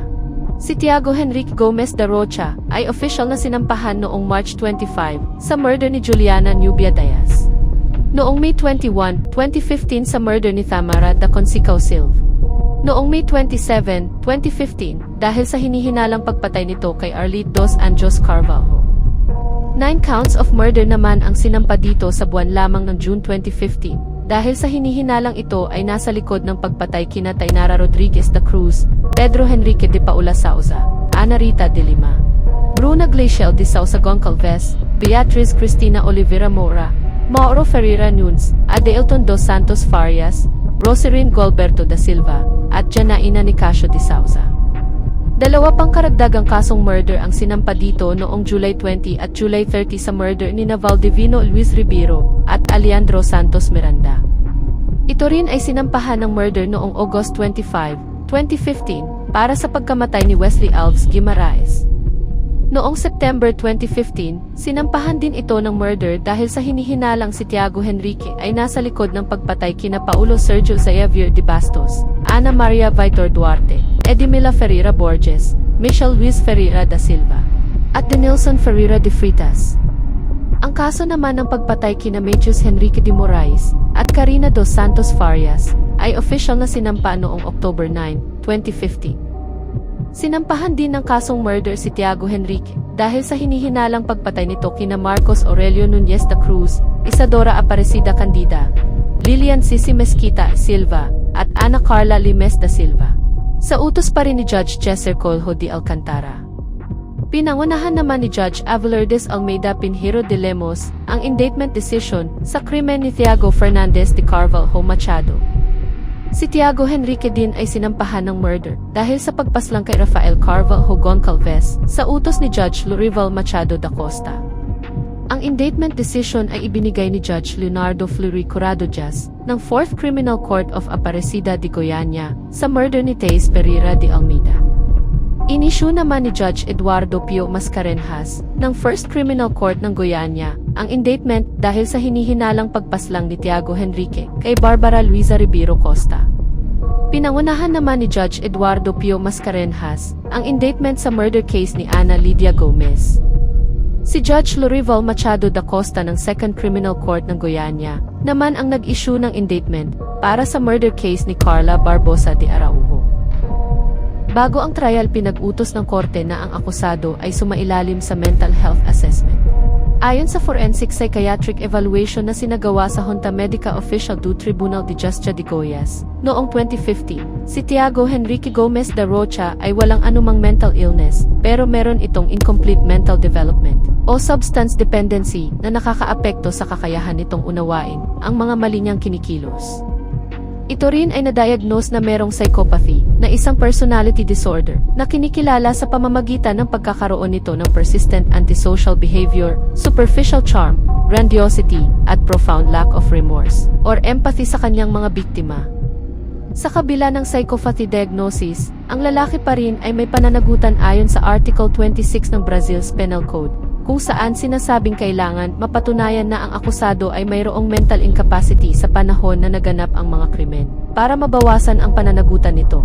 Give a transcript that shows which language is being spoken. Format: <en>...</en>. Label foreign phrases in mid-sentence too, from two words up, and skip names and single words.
<tl>Si Tiago Henrique Gomez da Rocha ay official na sinampahan noong March 25 sa murder ni Juliana Nubia Diaz. Noong May 21, 2015 sa murder ni Tamara da Consicao Silva. Noong May 27, 2015 dahil sa hinihinalang pagpatay nito kay Arlette dos Anjos Carvalho. 9</tl> <en>counts of murder</en> <tl>naman ang sinampa dito sa buwan lamang ng June 2015. Dahil sa hinihinalang ito ay nasa likod ng pagpatay kina Tainara Rodriguez da Cruz, Pedro Henrique de Paula Sauza, Ana Rita de Lima, Bruna Glacial de Sauza Goncalves, Beatriz Cristina Oliveira Mora, Mauro Ferreira Nunes, Adelton dos Santos Farias, Roserine Gualberto da Silva, at Janaina Nicasio de Sauza. 2 pang karagdagang kasong murder ang sinampa dito noong July 20 at July 30 sa murder ni Valdivino Luis Ribeiro at Alejandro Santos Miranda. Ito rin ay sinampahan ng murder noong August 25, 2015 para sa pagkamatay ni Wesley Alves Guimaraes. Noong September 2015, sinampahan din ito ng murder dahil sa hinihinalang si Tiago Henrique ay nasa likod ng pagpatay kina Paulo Sergio Xavier de Bastos, Ana Maria Vitor Duarte, Edimila Ferreira Borges, Michelle Luis Ferreira da Silva, at Denilson Ferreira de Fritas. Ang kaso naman ng pagpatay kina Matheus Henrique de Moraes at Karina dos Santos Farias ay official na sinampa noong October 9, 2015. Sinampahan din ng kasong murder si Tiago Henrique dahil sa hinihinalang pagpatay nito kina Marcos Aurelio Nunez da Cruz, Isadora Aparecida Candida, Lilian Sisi Mesquita Silva, at Ana Carla Limes da Silva. Sa utos pa rin ni Judge Cesar Colho de Alcantara. Pinangunahan naman ni Judge Abelardes Almeida Pinheiro de Lemos ang</tl> <en>indictment decision</en> <tl>sa krimen ni Tiago Fernandez de Carvalho Machado. Si Tiago Henrique din ay sinampahan ng murder dahil sa pagpaslang kay Rafael Carvalho Goncalves sa utos ni Judge Lorival Machado da Costa. Ang</tl> <en>indictment decision</en> <tl>ay ibinigay ni Judge Leonardo Fleury Corrado Diaz ng 4th Criminal Court of Aparecida de Goiânia sa murder ni Teis Pereira de Almeida. Inisyu naman ni Judge Eduardo Pio Mascarenhas ng 1st Criminal Court ng Goiânia ang indictment dahil sa hinihinalang pagpaslang ni Tiago Henrique kay Barbara Luisa Ribeiro Costa. Pinangunahan naman ni Judge Eduardo Pio Mascarenhas ang indictment sa</tl> <en>murder case</en> <tl>ni Ana Lydia Gomez. Si Judge Lorival Machado da Costa ng 2nd Criminal Court ng Goiânia naman ang nag-issue ng indictment para sa</tl> <en>murder case</en> <tl>ni Carla Barbosa de Araujo. Bago ang trial, pinag-utos ng korte na ang akusado ay sumailalim sa</tl> <en>mental health assessment.</en> <tl>Ayon sa</tl> <en>forensic psychiatric evaluation</en> <tl>na sinagawa sa Junta Medica Official do Tribunal de Justicia de Goiás, noong 2015, si Tiago Henrique Gomez da Rocha ay walang anumang</tl> <en>mental illness,</en> <tl>pero meron itong</tl> <en>incomplete mental development,</en> <tl>o</tl> <en>substance dependency</en> <tl>na nakakaapekto sa kakayahan nitong unawain ang mga mali niyang kinikilos. Ito rin ay na-diagnose na merong psychopathy na isang</tl> <en>personality disorder</en> <tl>na kinikilala sa pamamagitan ng pagkakaroon nito ng</tl> <en>persistent antisocial behavior, superficial charm, grandiosity,</en> <tl>at</tl> <en>profound lack of remorse or empathy</en> <tl>sa kanyang mga biktima. Sa kabila ng</tl> <en>psychopathy diagnosis,</en> <tl>ang lalaki pa rin ay may pananagutan ayon sa Article 26 ng Brazil's Penal Code, kung saan sinasabing kailangan mapatunayan na ang akusado ay mayroong</tl> <en>mental incapacity</en> <tl>sa panahon na naganap ang mga krimen, para mabawasan ang pananagutan nito.</tl>